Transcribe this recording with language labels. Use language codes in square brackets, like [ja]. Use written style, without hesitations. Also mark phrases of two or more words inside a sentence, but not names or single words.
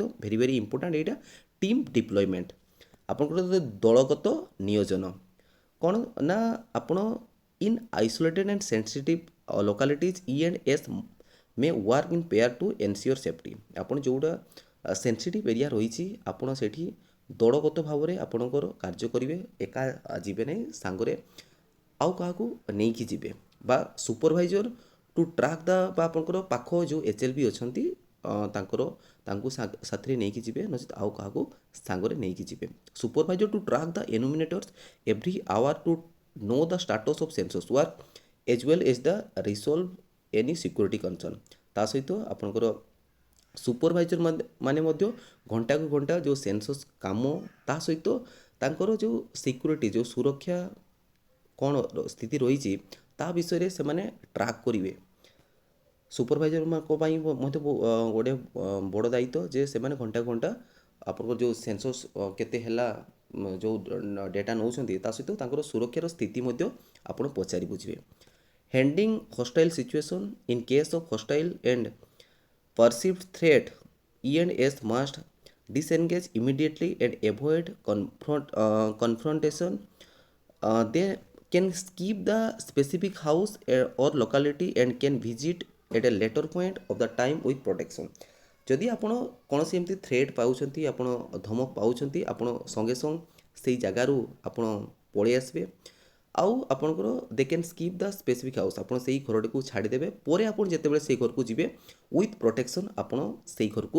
[en] very very important [or] ଏଇଟା [en] team deployment [or] ଆପଣଙ୍କର ଦଳଗତ ନିୟୋଜନ କ'ଣ ନା ଆପଣ [en] in isolated and sensitive localities E&S may work in pair to ensure safety [or] ଆପଣ ଯେଉଁଟା [en] sensitive area [or] ରହିଛି ଆପଣ ସେଠି ଦଳଗତ ଭାବରେ ଆପଣଙ୍କର କାର୍ଯ୍ୟ କରିବେ ଏକା ଯିବେ ନାହିଁ ସାଙ୍ଗରେ ଆଉ କାହାକୁ ନେଇକି ଯିବେ ବା [en] supervisor to track the [or] ବା ଆପଣଙ୍କର ପାଖ ଯେଉଁ HLB ଅଛନ୍ତି ତାଙ୍କୁ ସାଥିରେ ନେଇକି ଯିବେ ନଚେତ ଆଉ କାହାକୁ ସାଙ୍ଗରେ ନେଇକି ଯିବେ [en] supervisor to track the enumerators every hour to know the status of census work as well as the resolve any security concern [or] ତା ସହିତ ଆପଣଙ୍କର ସୁପରଭାଇଜର ମାନେ ମଧ୍ୟ ଘଣ୍ଟାକୁ ଘଣ୍ଟା ଯେଉଁ ସେନ୍ସସ୍ କାମ ତା ସହିତ ତାଙ୍କର ଯେଉଁ ସିକ୍ୟୁରିଟି ଯେଉଁ ସୁରକ୍ଷା କ'ଣ ସ୍ଥିତି ରହିଛି ତା ବିଷୟରେ ସେମାନେ ଟ୍ରାକ୍ କରିବେ ସୁପରଭାଇଜରଙ୍କ ପାଇଁ ମଧ୍ୟ ଗୋଟେ ବଡ଼ ଦାୟିତ୍ୱ ଯେ ସେମାନେ ଘଣ୍ଟା ଘଣ୍ଟା ଆପଣଙ୍କର ଯେଉଁ ସେନ୍ସସ୍ କେତେ ହେଲା ଯେଉଁ ଡେଟା ନେଉଛନ୍ତି ତା ସହିତ ତାଙ୍କର ସୁରକ୍ଷାର ସ୍ଥିତି ମଧ୍ୟ ଆପଣ ପଚାରି ବୁଝିବେ [en] handling hostile situation in case of hostile and perceived threat E&S must disengage immediately and avoid confrontation they can skip the specific house or locality and can visit at a later point of the time with protection [or] ଯଦି ଆପଣ କୌଣସି ଏମିତି ଥ୍ରେଟ୍ ପାଉଛନ୍ତି ଆପଣ ଧମକ ପାଉଛନ୍ତି ଆପଣ ସଙ୍ଗେ ସଙ୍ଗେ ସେଇ ଜାଗାରୁ ଆପଣ ପଳେଇ ଆସିବେ ଆଉ ଆପଣଙ୍କର [en] they can skip the specific house [or] ଆପଣ ସେଇ ଘରଟିକୁ ଛାଡ଼ିଦେବେ ପରେ ଆପଣ ଯେତେବେଳେ ସେଇ ଘରକୁ ଯିବେ [en] with protection [or] ଆପଣ ସେଇ ଘରକୁ